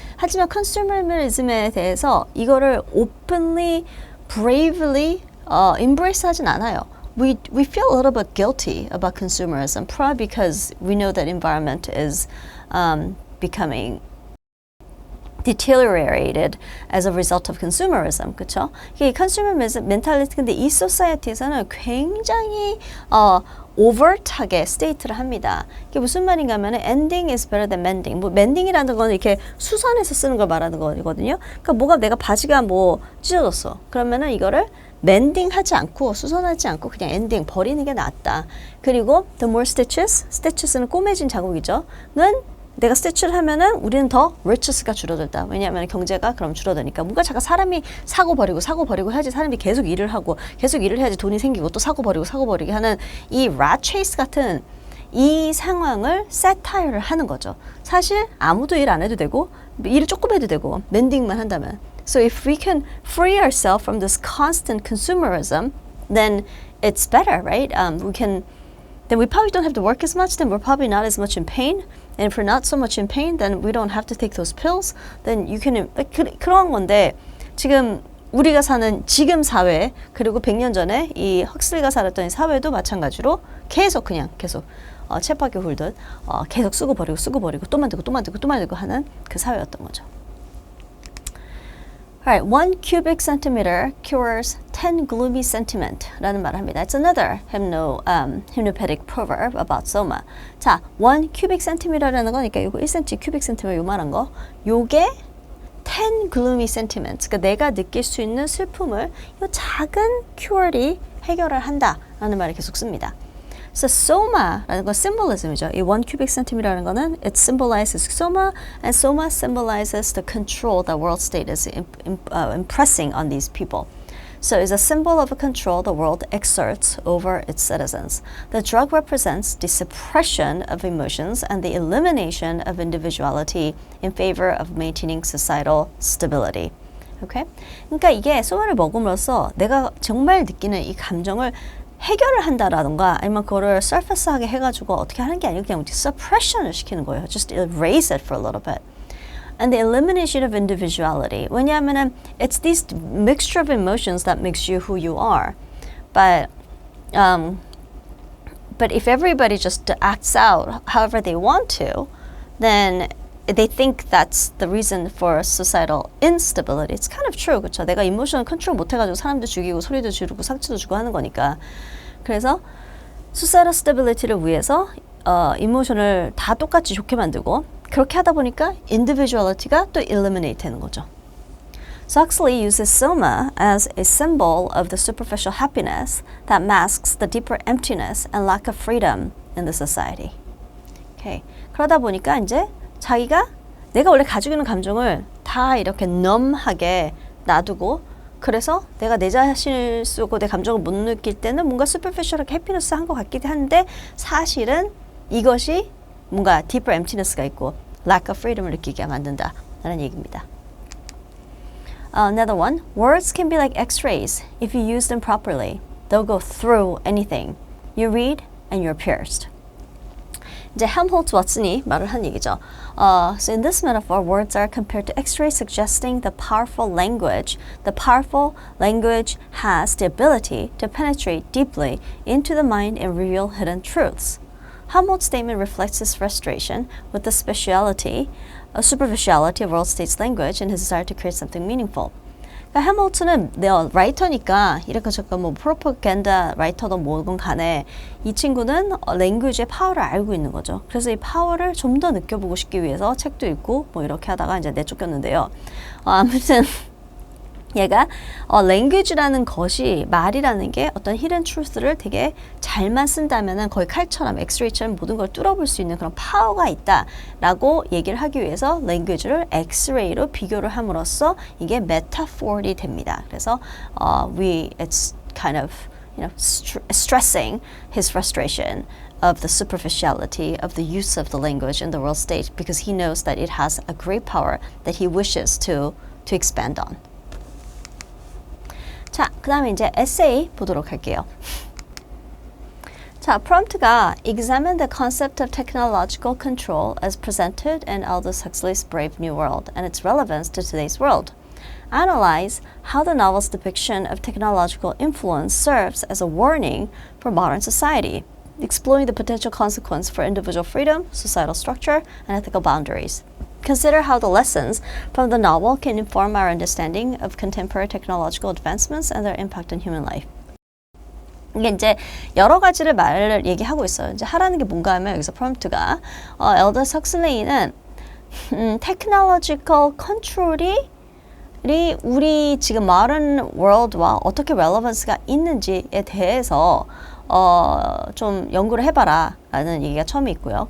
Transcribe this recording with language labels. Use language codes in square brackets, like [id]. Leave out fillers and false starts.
[ko] 하지만 consumerism에 대해서 이거를 [en] openly, bravely embrace [ko] 하진 않아요. [en] We feel a little bit guilty about consumerism, probably because we know that environment is becoming deteriorated as a result of consumerism, [ko] 그렇죠? 이 consumerism mentality 근데 이 society에서는 굉장히 overt하게 state를 합니다. 이게 무슨 말인가 하면 [en] ending is better than mending. [ko] 뭐 mending이라는 건 이렇게 수선해서 쓰는 걸 말하는 거거든요. 그러니까 뭐가 내가 바지가 뭐 찢어졌어. 그러면은 이거를 mending 하지 않고 수선하지 않고 그냥 ending 버리는 게 낫다. 그리고 the more stitches는 꼬매진 자국이죠. 는 내가 스티치를 하면은 우리는 더 riches가 줄어들다. 왜냐하면 경제가 그럼 줄어드니까. 뭔가 잠깐 사람이 사고 버리고 해야지 사람이 계속 일을 하고 계속 일을 해야지 돈이 생기고 또 사고 버리게 하는 이 rat chase 같은 이 상황을 satire를 하는 거죠. 사실 아무도 일 안 해도 되고 일을 조금 해도 되고 mending만 한다면. [en] So if we can free ourselves from this constant consumerism, then it's better, right? Then we probably don't have to work as much, then we're probably not as much in pain. And if we're not so much in pain, then we don't have to take those pills. Then you can, [ko] 그런 건데, 지금 우리가 사는 지금 사회 그리고 100년 전에 이 헉슬리가 살았던 이 사회도 마찬가지로 계속 쳇바퀴 굴듯 계속 쓰고 버리고 또 만들고 하는 그 사회였던 거죠. [en] Alright, 1 cubic centimeter cures 10 gloomy sentiment [ko] 라는 말을 합니다. [en] It's another hypnopedic proverb about soma. [ko] 자, 1 cubic centimeter라는 거니까 이거 1cm, cubic centimeter 요만한 거. 요게 10 gloomy sentiments, 그러니까 내가 느낄 수 있는 슬픔을 이 작은 cure이 해결을 한다라는 말을 계속 씁니다. So soma라는 건 symbolism이죠. 이 1 cubic centimeter라는 거는 [en] it symbolizes soma, and soma symbolizes the control that world state is impressing on these people. So it's a symbol of a control the world exerts over its citizens. The drug represents the suppression of emotions and the elimination of individuality in favor of maintaining societal stability. Okay? [ko] 그러니까 이게 소마를 먹음으로써 내가 정말 느끼는 이 감정을 해결을 한다라던가 아니면 그거를 surface하게 해가지고 어떻게 하는 게 아니고 그냥 suppression을 시키는 거예요. [en] Just erase it for a little bit. And the elimination of individuality. [ko] 왜냐하면은 [en] it's this mixture of emotions that makes you who you are. But if everybody just acts out however they want to, then they think that's the reason for societal instability. It's kind of true, [ko] 그렇죠? 내가 이모션을 컨트롤 못해가지고 사람도 죽이고 소리도 지르고 상처도 주고 하는 거니까. 그래서 societal stability를 위해서 이모션을 다 똑같이 좋게 만들고 그렇게 하다 보니까 individuality가 또 eliminate 되는 거죠. [en] So Huxley uses soma as a symbol of the superficial happiness that masks the deeper emptiness and lack of freedom in the society. Okay. [ko] 그러다 보니까 이제 자기가 내가 원래 가지고 있는 감정을 다 이렇게 numb하게 놔두고 그래서 내가 내 자신을 쓰고 내 감정을 못 느낄 때는 뭔가 superficial하게 해피니스 한 것 같기도 한데 사실은 이것이 뭔가 deeper emptiness가 있고 lack of freedom을 느끼게 만든다라는 얘기입니다. [en] Another one, words can be like X-rays if you use them properly. They'll go through anything you read and you're pierced. [ko] 이제 헬므홀츠 왓슨이 말을 한 얘기죠. [en] So in this metaphor, words are compared to X-rays, suggesting the powerful language. The powerful language has the ability to penetrate deeply into the mind and reveal hidden truths. Helmholtz's statement reflects his frustration with the superficiality of world states language and his desire to create something meaningful. [ko] 그러니까 헬므홀츠는 라이터니까 이렇게 잠깐 뭐 프로파간다 라이터든 뭐든 간에 이 친구는 랭귀지의 파워를 알고 있는 거죠. 그래서 이 파워를 좀 더 느껴보고 싶기 위해서 책도 읽고 뭐 이렇게 하다가 이제 내쫓겼는데요. 아무튼 얘가 랭귀지라는 것이 말이라는 게 어떤 히든 트루스를 되게 잘만 쓴다면은 거의 칼처럼 엑스레이처럼 모든 걸 뚫어볼 수 있는 그런 파워가 있다라고 얘기를 하기 위해서 랭귀지를 엑스레이로 비교를 함으로써 이게 메타포리 됩니다. 그래서 [en] it's kind of stressing his frustration of the superficiality of the use of the language in the world stage because he knows that it has a great power that he wishes to expand on. [ko] 자, 그 다음에 이제 에세이 보도록 할게요. 자, 프롬프트가 [en] examine the concept of technological control as presented in Aldous Huxley's Brave New World and its relevance to today's world. Analyze how the novel's depiction of technological influence serves as a warning for modern society, exploring the potential consequence for individual freedom, societal structure, and ethical boundaries. Consider how the lessons from the novel can inform our understanding of contemporary technological advancements and their impact on human life. [ko] 이게 이제 여러 가지를 말을 얘기하고 있어요. 이제 하라는 게 뭔가 하면 여기서 프롬프트가 엘더스 헉슬레이는 technological control이 우리 지금 modern world와 어떻게 relevance가 있는지에 대해서 좀 연구를 해봐라 라는 얘기가 처음에 있고요.